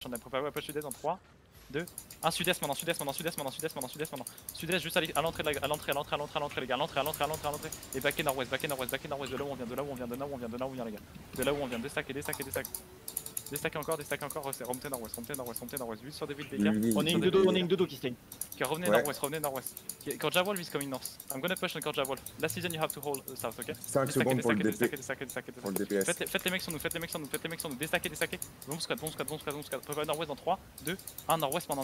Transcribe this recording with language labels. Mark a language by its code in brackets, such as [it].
[fr] On a préparé à push sud-est dans 3, 2, 1 sud-est maintenant, sud-est maintenant, sud-est maintenant, sud-est maintenant, sud-est maintenant. Sud-est juste à l'entrée les gars, à l'entrée les gars, à l'entrée. Et back et nord-ouest, de là où on vient, de là où on vient, de là où on vient les gars. De là où on vient, déstacker. Déstacker encore, remontez nord-ouest, 8 sur des villes des gars. On est une dodo qui stay. Ok, revenez nord-ouest. [en] Okay, Korja Wolf is coming north. I'm gonna push on Korja Wolf. Last season you have to hold south, ok? [fr] 5 secondes pour le DPS. Faites les mecs sur nous, déstacker. Bon squad. Préparez nord-ouest dans 3, 2, 1, nord-ouest maintenant.